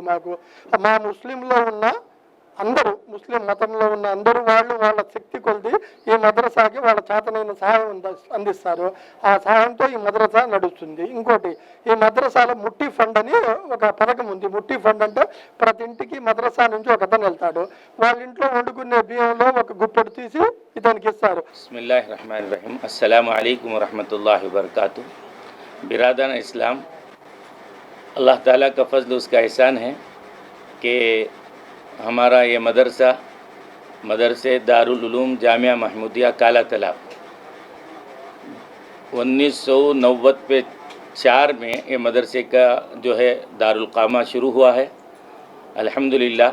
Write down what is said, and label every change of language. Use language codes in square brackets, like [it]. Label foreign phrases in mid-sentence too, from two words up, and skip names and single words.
[te] మా ముస్లింలో ఉన్న అందరూ, ముస్లిం మతంలో ఉన్న అందరూ వాళ్ళ శక్తి కొలిది ఈ మద్రసాకి వాళ్ళ చేతనైన సహాయం అందిస్తారు. ఆ సహాయంతో ఈ మద్రసా నడుస్తుంది. ఇంకోటి, ఈ మద్రసాలో ముట్టి ఫండ్ అని ఒక పథకం ఉంది. ముట్టి ఫండ్ అంటే ప్రతి ఇంటికి మద్రసా నుంచి ఒక అతను వెళ్తాడు. వాళ్ళ ఇంట్లో వండుకునే బియ్యంలో ఒక గుప్పెడు తీసి ఇతనికి ఇస్తారు. [ar] بسم الله الرحمن الرحيم. السلام عليكم ورحمة الله وبركاته. [hi] बिरादरान इस्लाम, अल्लाह ताला का फजल उसका एहसान है कि हमारा ये मदरसे दारुल उलूम जामिया महमूदिया काला तालाब 1994 में ये मदरसे का जो है दारुल क़ामा शुरू हुआ है अल्हम्दुलिल्लाह।